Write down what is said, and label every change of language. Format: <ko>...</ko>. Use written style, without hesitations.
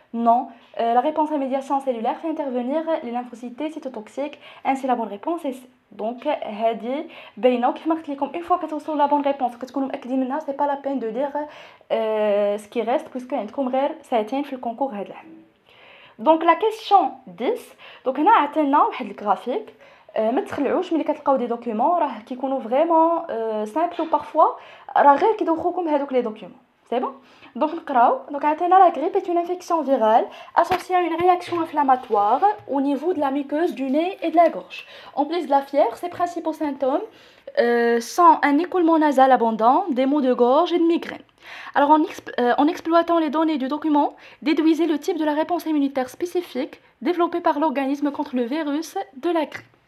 <fr>Non, la réponse à médiation cellulaire fait intervenir les lymphocytes T cytotoxiques. Ainsi, la bonne réponse est C. Donc, هذه باينه وكيف قلت لكم une fois que توصلوا la bonne réponse كتكونوا متاكدين منها c'est pas la peine de lire ce qui reste puisque عندكم غير ساعتين في الكونكور هذا العام. Donc la question 10.</fr> <ar>Donc هنا عطينا واحد الجرافيك ما تخلعوش ملي كتلقاو دي دوكيومون راه كيكونوا فريمون سامبل و بارفوا راه غير كيدوخوكم هذوك لي دوكيومون.</ar> <fr>C'est bon? Donc, la grippe est une infection virale associée à une réaction inflammatoire au niveau de la muqueuse du nez et de la gorge. En plus de la fièvre, ses principaux symptômes sont un écoulement nasal abondant, des maux de gorge et de migraine. Alors, en exploitant les données du document, déduisez le type de la réponse immunitaire spécifique développée par l'organisme contre le virus de la grippe.</fr>